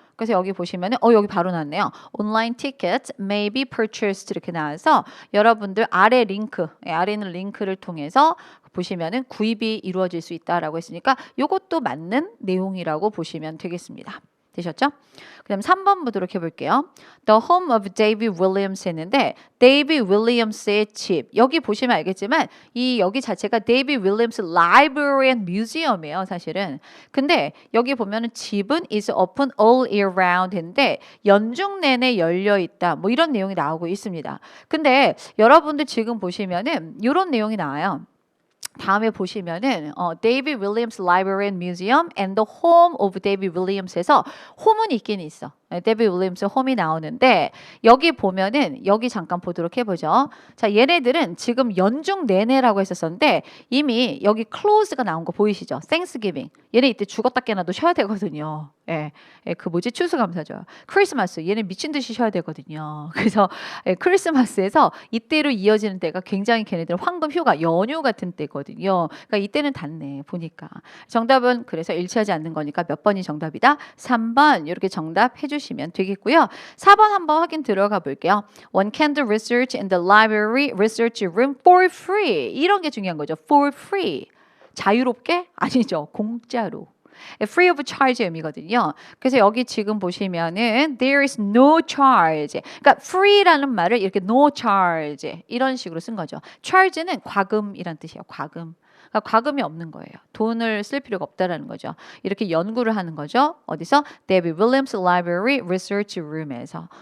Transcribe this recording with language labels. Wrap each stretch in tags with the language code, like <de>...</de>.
<ko>그래서 여기 보시면은 여기 바로 나왔네요.</ko> <en>Online tickets may be purchased</en> <ko>이렇게 나와서 여러분들 아래 링크, 아래 있는 링크를 통해서 보시면은 구입이 이루어질 수 있다라고 했으니까 이것도 맞는 내용이라고 보시면 되겠습니다. 되셨죠? 그다음 3번 보도록 해볼게요.</ko> <en>The home of David Williams</en> <ko>했는데 데이비드 윌리엄스의 집. 여기 보시면 알겠지만 이 여기 자체가 데이비드 윌리엄스 Library and Museum이에요, 사실은. 근데 여기 보면은 집은</ko> <en>is open all year round</en> <ko>했는데 연중 내내 열려 있다. 뭐 이런 내용이 나오고 있습니다. 근데 여러분들 지금 보시면은 이런 내용이 나와요. 다음에 보시면은 데이비드 윌리엄스 Library and Museum and the Home of David Williams에서 홈은 있긴 있어. 데이비드 윌리엄스 홈이 나오는데 여기 보면은 여기 잠깐 보도록 해보죠. 자, 얘네들은 지금 연중 내내라고 했었는데 이미 여기 close가 나온 거 보이시죠? Thanksgiving. 얘네 이때 죽었다 깨나도 쉬어야 되거든요. 예, 그 뭐지? 추수감사죠. 크리스마스. 얘네 미친 듯이 쉬어야 되거든요. 그래서 크리스마스에서 이때로 이어지는 때가 굉장히 걔네들 황금 휴가, 연휴 같은 때거든요. 그러니까 이때는 닿네 보니까. 정답은 그래서 일치하지 않는 거니까 몇 번이 정답이다? 3번 이렇게 정답 해주시면 되겠고요. 4번 한번 확인 들어가 볼게요.</ko> <en>One can do research in the library research room for free.</en> <ko>이런 게 중요한 거죠.</ko> <en>For free.</en> <ko>자유롭게? 아니죠. 공짜로.</ko> <en>free of charge</en> <ko>의미거든요. 그래서 여기 지금 보시면은</ko> <en>there is no charge.</en> <ko>그러니까 free라는 말을 이렇게 no charge 이런 식으로 쓴 거죠. charge는 과금이란 뜻이에요. 과금. 그러니까 과금이 없는 거예요. 돈을 쓸 필요가 없다라는 거죠. 이렇게 연구를 하는 거죠. 어디서? David Williams Library Research Room에서.</ko>